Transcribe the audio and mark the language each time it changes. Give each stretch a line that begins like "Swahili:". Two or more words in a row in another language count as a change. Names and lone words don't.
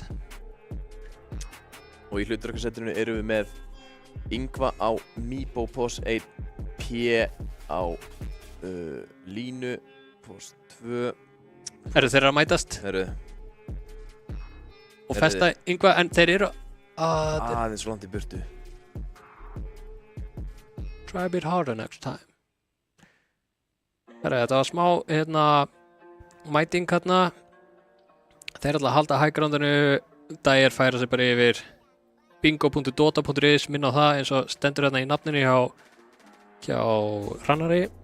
Icelandic: Og í hlutverkasetrinu erum við með Yngva á Meebo pos 1, P á Línu pos 2. Eru þeir að mætast? Og festa Yngva, en þeir eru aðeins svo langt í burtu.
English: Try a bit harder next time.
Icelandic: Þetta var smá mæting hérna. Þeir ætla að halda high groundinu. Dyer færa sig bara yfir bingo.dota.is, minna á það eins og stendur hérna í nafninu hjá Hrannari.